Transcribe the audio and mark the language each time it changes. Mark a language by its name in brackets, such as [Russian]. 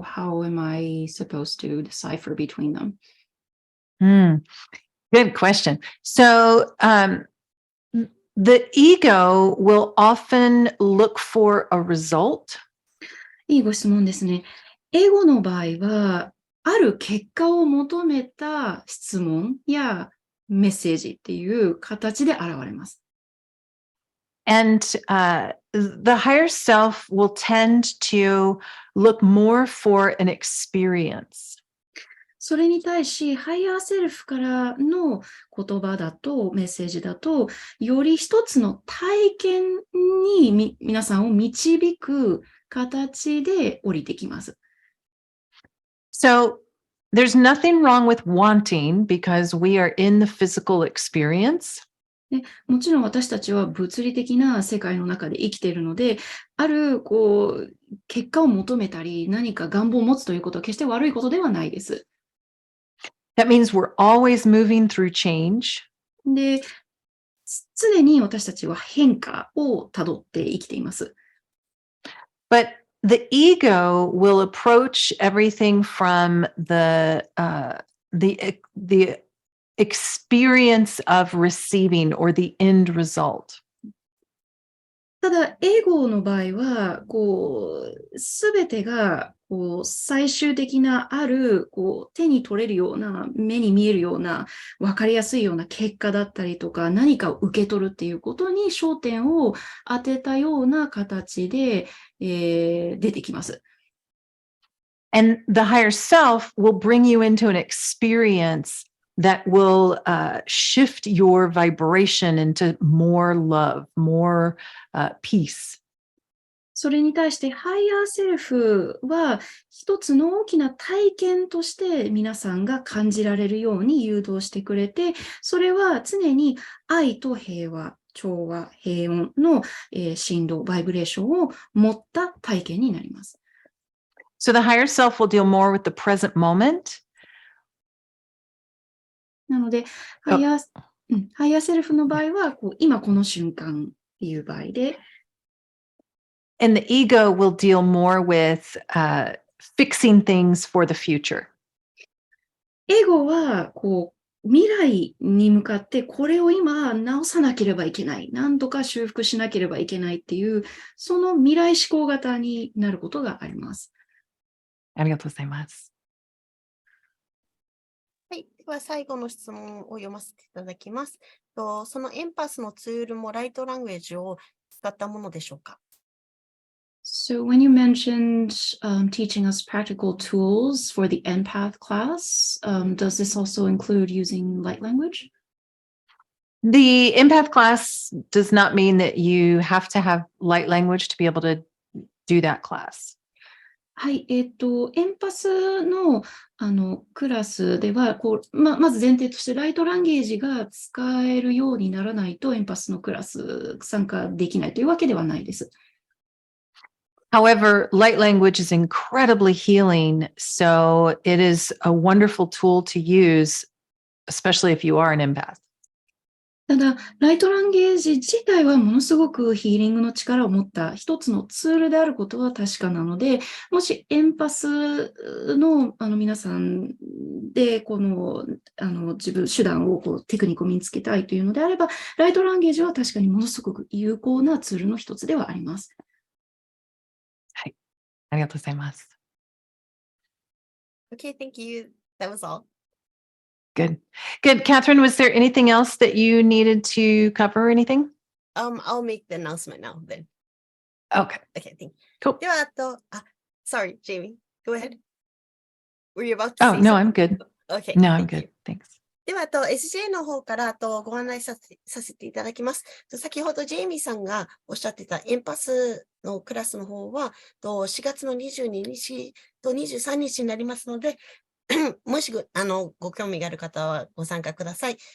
[English] How am I supposed to decipher between them? Good question. So, the ego will often look for a result. [Japanese] いいご質問ですね。エゴの場合は、ある結果を求めた質問やメッセージっていう形で現れます。 [English] And the higher self will tend to look more for an experience. [Japanese] それに対し、ハイヤーセルフからの言葉だと、メッセージだと、より一つの体験に皆さんを導く形で降りてきます。 [English] So there's nothing wrong with wanting because we are in the physical experience. [Japanese] でもちろん私たちは物理的な世界の中で生きているので、ある結果を求めたり、何か願望を持つということは決して悪いことではないです。 [English] That means we're always moving through change. [Japanese] で、常に私たちは変化をたどって生きています。 [English] But the ego will approach everything from the experience of receiving or the end result. [Japanese] ただ、エゴの場合は、すべてが、最終的なある、手に取れるような、目に見えるような、わかりやすいような結果だったりとか、何かを受け取るっていうことに焦点を当てたような形で、出てきます。 [English] And the higher self will bring you into an experience that will shift your vibration into more love, more peace. [Japanese] それに対して、ハイヤーセルフは一つの大きな体験として皆さんが感じられるように誘導してくれて、それは常に愛と平和、調和、平穏の振動、バイブレーションを持った体験になります。 [English] So the higher self will deal more with the present moment. [Japanese] なので、ハイヤーセルフの場合は、今この瞬間っていう場合で、 [English] And the ego will deal more with fixing things for the future. [Japanese] エゴは、未来に向かってこれを今直さなければいけない。何とか修復しなければいけないっていう、その未来志向型になることがあります。ありがとうございます。はい。では最後の質問を読ませていただきます。そのエンパスのツールもライトランゲージを使ったものでしょうか？ [English] So when you mentioned teaching us practical tools for the empath class, does this also include using light language? The empath class does not mean that you have to have light language to be able to do that class. [Japanese] はい、エンパスの、クラスでは、まず前提として、ライトランゲージが使えるようにならないと、エンパスのクラス参加できないというわけではないです。 [English] However, light language is incredibly healing, so it is a wonderful tool to use, especially if you are an empath. [Japanese] ただ、ライトランゲージ自体はものすごくヒーリングの力を持った一つのツールであることは確かなので、もしエンパスの皆さんで、自分、手段をテクニックを身につけたいというのであれば、ライトランゲージは確かにものすごく有効なツールの一つではあります。はい。ありがとうございます。 [English] Okay, thank you. That was all. Good. Good. Catherine, was there anything else that you needed to cover or anything? I'll make the announcement now then. Okay, Okay, thank you. cool. [Japanese] では、 [English] sorry, Jamie. Go ahead. Were you about to Oh, say no, something? I'm good. Okay, No, I'm thank you. good. Thanks. [Japanese] では、SJ の方からご案内させていただきます。先ほどジェイミーさんがおっしゃってたエンパスのクラスの方は、4月の22日と23日になりますので、もしご興味がある方はご参加ください。